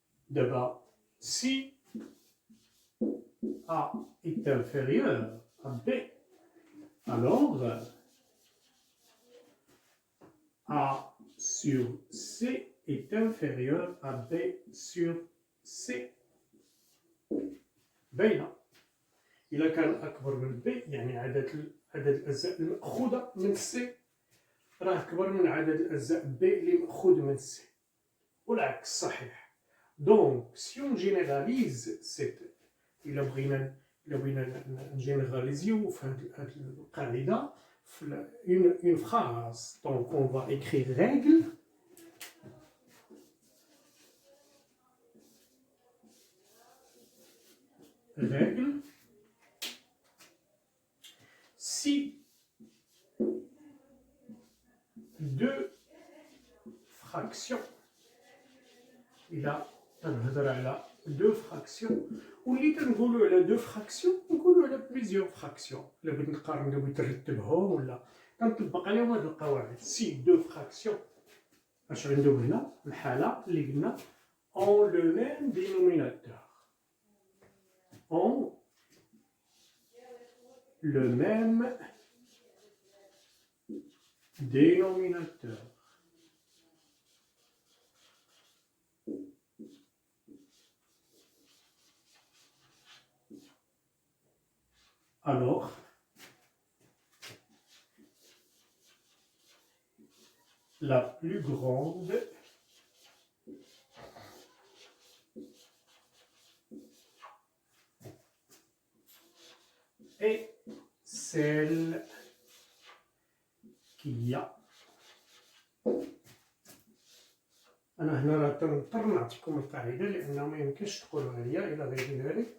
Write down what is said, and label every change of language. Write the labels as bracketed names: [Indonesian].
[French] D'abord, si A est inférieur à B, alors A sur C est inférieur à B sur C. [Arabic] باينة. إلا كان أكبر من B يعني عدد الأجزاء المأخوذة من C راه أكبر من عدد الأجزاء B اللي مأخوذ من C، والعكس صحيح. دونك [French] si on généralise cette، [Arabic] إلا بغينا نجينيراليزيو في هذه القاعدة في [French] une phrase. Donc on va écrire règle. Règle. Si deux fractions، [Arabic] إلا تنهضر على [French] deux fractions، [Arabic] واللي تنقولوا على [French] deux fractions [Arabic] نقولوا على [French] plusieurs fractions. [Arabic] إلا بغيت نقارن، إلا بغيت نرتبهم ولا تنطبق عليهم هاد القواعد. [French] si deux fractions، [Arabic] اش عندهم هنا الحالة اللي قلنا [French] ont le même dénominateur، ont le même dénominateur. Alors, la plus grande est celle qui a. [Arabic] أنا هنا راه تنضطر نعطيكم القاعدة لأنه ما يمكنش تقولوا عليا إلى غير ذلك.